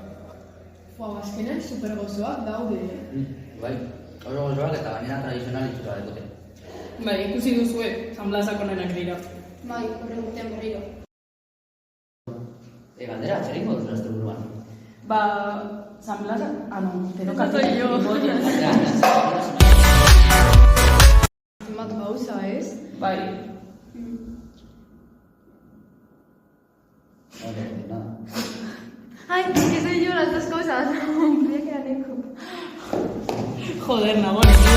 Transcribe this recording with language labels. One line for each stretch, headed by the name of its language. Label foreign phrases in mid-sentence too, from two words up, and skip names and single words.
Basque: Azkenean supergozoak daude. Bai, oso gozoak eta gainera tradizional itxura dekote. Bai, ikusi duzue, San Blasak onenak dira. Bai, horren urtean berriro. Galdera, zer ingo duzu azte buruan? Ba, San Blasak...
Spanish: no, te toca yo.
Basque: Zenbat gauza ez? Bai,
Spanish: Nada. Ay, que soy yo las dos cosas. Creía que era Neko. joder, Nagore.